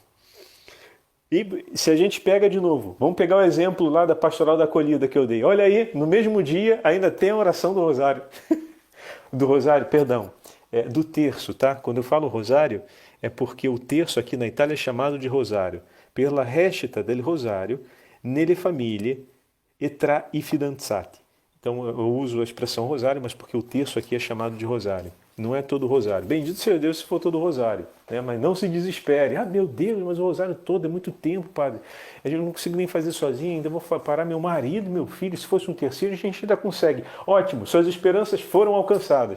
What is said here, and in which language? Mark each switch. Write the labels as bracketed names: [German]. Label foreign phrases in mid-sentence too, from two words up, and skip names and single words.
[Portuguese] E se a gente pega de novo, vamos pegar o exemplo lá da Pastoral da Acolhida que eu dei. Olha aí, no mesmo dia ainda tem a oração do Rosário. Do terço, tá? Quando eu falo Rosário, é porque o terço aqui na Itália é chamado de Rosário. [Italian] Per la recita del Rosário, nelle famiglie e tra i fidanzati. [Portuguese] Então eu uso a expressão Rosário, mas porque o terço aqui é chamado de Rosário. Não é todo Rosário. Bendito seja Deus se for todo Rosário. Né? Mas não se desespere. Ah, meu Deus, mas o Rosário todo é muito tempo, padre. Eu não consigo nem fazer sozinho, ainda vou parar meu marido, meu filho. Se fosse um tercinho, a gente ainda consegue. Ótimo, suas esperanças foram alcançadas.